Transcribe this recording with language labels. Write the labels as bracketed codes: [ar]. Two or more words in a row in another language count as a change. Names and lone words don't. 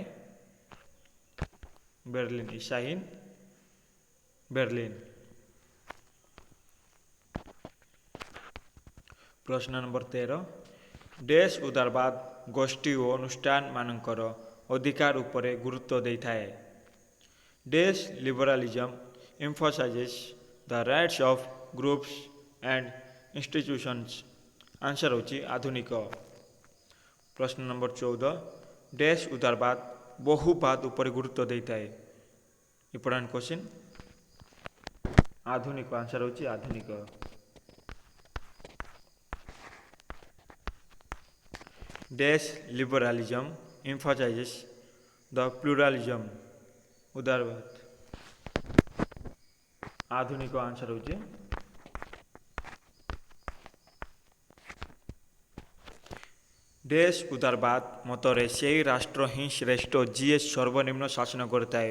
[or] ବେର୍ଲିନ୍, ଇସାହିନ୍ ବେର୍ଲିନ୍। ପ୍ରଶ୍ନ ନମ୍ବର 13। ଡ୍ୟାସ୍ ଉଦାରବାଦ ଗୋଷ୍ଠୀ ଓ ଅନୁଷ୍ଠାନମାନଙ୍କର ଅଧିକାର ଉପରେ ଗୁରୁତ୍ୱ ଦେଇଥାଏ। [en] dash liberalism emphasizes the rights of groups and institutions। [or] ଆନ୍ସର୍ ହେଉଛି ଆଧୁନିକ। ପ୍ରଶ୍ନ ନମ୍ବର 14। ଡ୍ୟାସ୍ ଉଦାରବାଦ ବହୁବାଦ ଉପରେ ଗୁରୁତ୍ୱ ଦେଇଥାଏ। [en] important question. ଆଧୁନିକ। [or] ଆନ୍ସର୍ ହେଉଛି ଆଧୁନିକ। [en] dash liberalism emphasizes the pluralism। [or] ଉଦାରବାଦ ଆଧୁନିକ। ଆନ୍ସର୍ ହେଉଛି ଡ୍ୟାସ୍ ଉଦାରବାଦ ମତରେ ସେହି ରାଷ୍ଟ୍ର ହିଁ ଶ୍ରେଷ୍ଠ ଯିଏ ସର୍ବନିମ୍ନ ଶାସନ କରିଥାଏ।